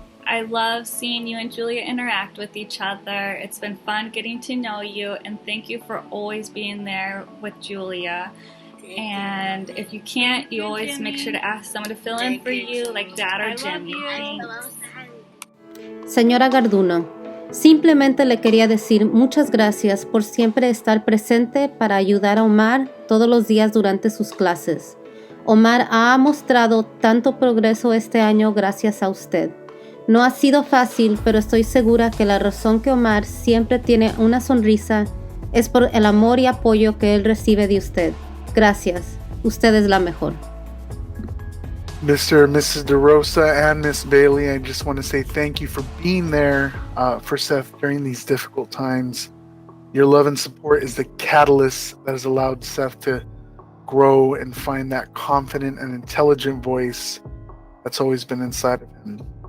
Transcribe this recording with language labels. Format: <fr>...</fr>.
<en>I love seeing you and Julia interact with each other. It's been fun getting to know you, and thank you for always being there with Julia. And if you can't, you always make sure to ask someone to fill in for you, like Dad or Jimmy.</en> <es>Señora Garduno, simplemente le quería decir muchas gracias por siempre estar presente para ayudar a Omar todos los días durante sus clases. Omar ha mostrado tanto progreso este año gracias a usted. No ha sido fácil, pero estoy segura que la razón que Omar siempre tiene una sonrisa es por el amor y apoyo que él recibe de usted. Gracias. Usted es la mejor.</es> <en>Mr. and Mrs. DeRosa and Miss Bailey, I just want to say thank you for being there for Seth during these difficult times. Your love and support is the catalyst that has allowed Seth to grow and find that confident and intelligent voice that's always been inside of him.</en>